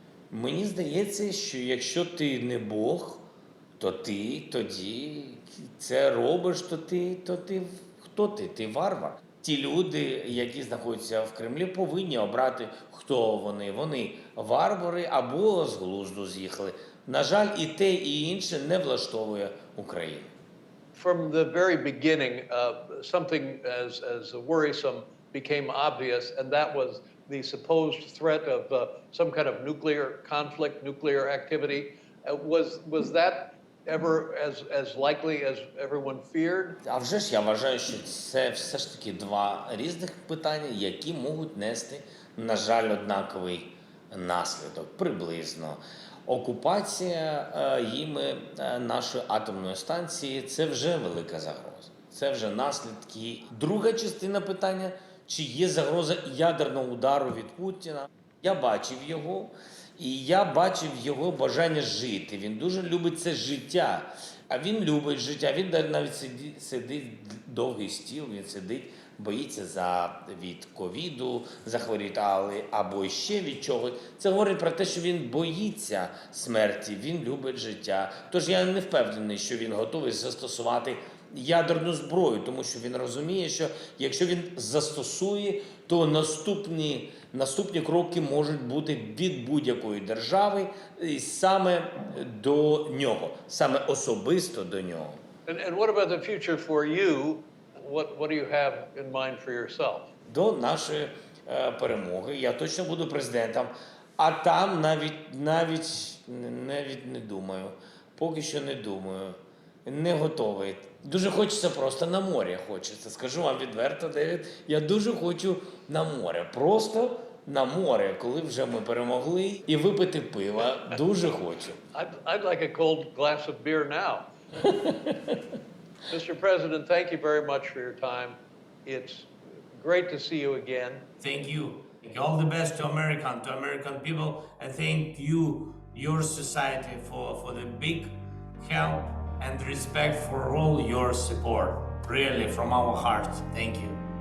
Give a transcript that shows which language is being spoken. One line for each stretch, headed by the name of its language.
Ukrainian: Мені здається, що якщо ти не Бог, то ти тоді це робиш, то ти хто ти? Ти варвар. Ті люди, які знаходяться в Кремлі, повинні обрати, хто вони. Вони варвари або з глузду з'їхали. На жаль, і те, і інше не влаштовує Україну.
English: From the very beginning, something as worrisome became obvious, and that was the supposed threat of some kind of nuclear conflict, nuclear activity. Was that ever as likely as everyone feared?
Ukrainian: А вже ж я вважаю, що це все ж таки два різних питання, які можуть нести, на жаль, однаковий наслідок, приблизно. Окупація їми нашої атомної станції – це вже велика загроза. Це вже наслідки. Друга частина питання – чи є загроза ядерного удару від Путіна? Я бачив його, і я бачив його бажання жити. Він дуже любить це життя. А він любить життя. Він навіть сидить довгий стіл, він сидить, боїться від ковіду захворіти або ще від чогось. Це говорить про те, що він боїться смерті, він любить життя. Тож я не впевнений, що він готовий застосувати ядерну зброю, тому що він розуміє, що якщо він застосує, то наступні кроки можуть бути від будь-якої держави і саме до нього, саме особисто до нього.
English: And what about the future for you? What do you have in mind for yourself?
Ukrainian: До нашої перемоги я точно буду президентом, а там навіть не думаю. Поки що не думаю. Не готовий. Дуже хочеться просто на море, хочеться. Скажу вам відверто, Девід, я дуже хочу на море. Просто на море, коли вже ми перемогли, і випити пива. Дуже хочу.
English: I'd like a cold glass of beer now. Mr. President, thank you very much for your time. It's great to see you again. Thank you. All the best to American people. I thank you, your society, for the big help and respect for all your support. Really, from our hearts. Thank you.